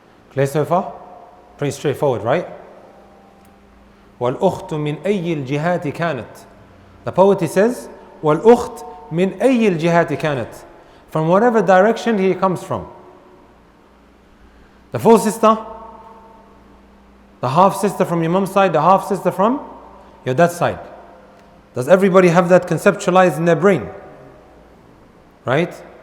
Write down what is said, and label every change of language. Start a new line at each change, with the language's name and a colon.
English: Clear so far? Pretty straightforward, right?
Arabic: وَالْأُخْتُ مِنْ أَيِّ الْجِهَاتِ كَانَتْ.
English: The poet says,
Arabic: وَالْأُخْتُ مِنْ أَيِّ الْجِهَاتِ كَانَتْ.
English: From whatever direction he comes from. The full sister, the half sister from your mom's side, the half sister from your dad's side. Does everybody have that conceptualized in their brain? Right?